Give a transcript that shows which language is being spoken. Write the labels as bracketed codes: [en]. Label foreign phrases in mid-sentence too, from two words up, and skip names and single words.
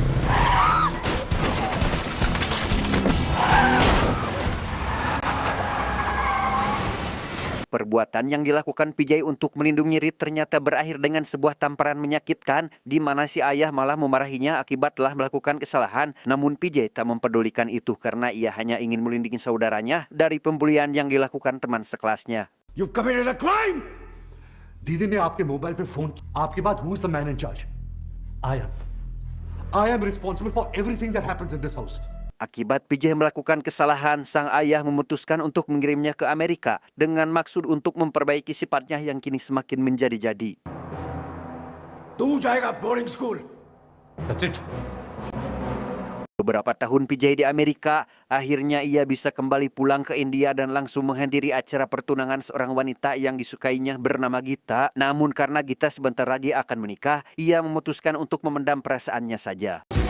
[id] Perbuatan yang dilakukan PJ untuk melindungi Reed ternyata berakhir dengan sebuah tamparan menyakitkan, di mana si ayah malah memarahinya akibat telah melakukan kesalahan. Namun PJ tak mempedulikan itu karena ia hanya ingin melindungi saudaranya dari pembulian yang dilakukan teman sekelasnya. [en] You've committed a crime. [hi] दीदी ने आपके मोबाइल पे फोन किया. आपके बाद [en] who is the man in charge? I am responsible for everything that happens in this house. [id] Akibat PJ melakukan kesalahan, sang ayah memutuskan untuk mengirimnya ke Amerika dengan maksud untuk memperbaiki sifatnya yang kini semakin menjadi-jadi. [hi] तू जाएगा [en] boarding school that's it [id] Beberapa tahun PJ di Amerika, akhirnya ia bisa kembali pulang ke India dan langsung menghadiri acara pertunangan seorang wanita yang disukainya bernama Gita. Namun karena Gita sebentar lagi akan menikah, ia memutuskan untuk memendam perasaannya saja.